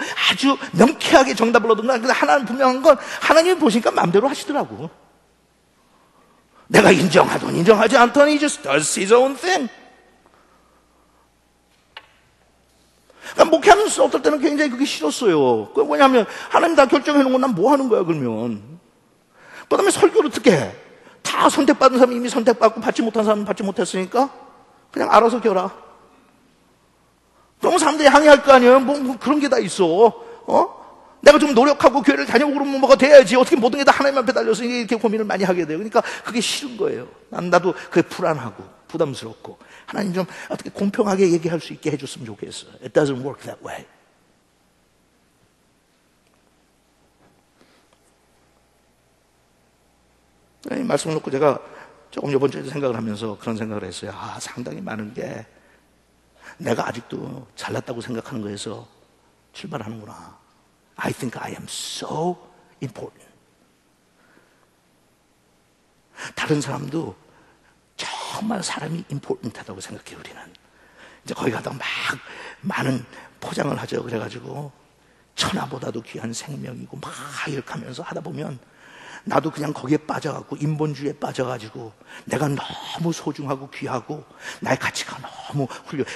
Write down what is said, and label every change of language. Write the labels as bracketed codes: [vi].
[ko] 아주 명쾌하게 정답을 얻은 거야. 근데 하나는 분명한 건 하나님이 보시니까 마음대로 하시더라고. 내가 인정하든 인정하지 않든 [en] he just does his own thing. [ko] 그러니까 목회하면서 어떨 때는 굉장히 그게 싫었어요. 그게 뭐냐면 하나님 다 결정해 놓은 건 난 뭐 하는 거야 그러면. 그 다음에 설교를 어떻게 해? 다 선택받은 사람이 이미 선택받고 받지 못한 사람은 받지 못했으니까 그냥 알아서 겨라. 그러면 사람들이 항의할 거 아니에요. 뭐 그런 게 다 있어. 내가 좀 노력하고 교회를 다녀오고 그러면 뭐가 돼야지. 어떻게 모든 게 다 하나님 앞에 달려서 이렇게 고민을 많이 하게 돼요. 그러니까 그게 싫은 거예요. 나도 그게 불안하고 부담스럽고 하나님 좀 어떻게 공평하게 얘기할 수 있게 해줬으면 좋겠어요. [en] It doesn't work that way. [ko] 이 말씀을 놓고 제가 조금 이번 주에 생각을 하면서 그런 생각을 했어요. 상당히 많은 게 내가 아직도 잘났다고 생각하는 거에서 출발하는구나. [en] I think I am so important. [ko] 다른 사람도 정말 사람이 important하다고 생각해요. 우리는 이제 거기 가다가 막 많은 포장을 하죠. 그래가지고 천하보다도 귀한 생명이고 막 이렇게 하면서 하다 보면 나도 그냥 거기에 빠져갖고 인본주의에 빠져가지고 내가 너무 소중하고 귀하고 나의 가치가 너무 훌륭해.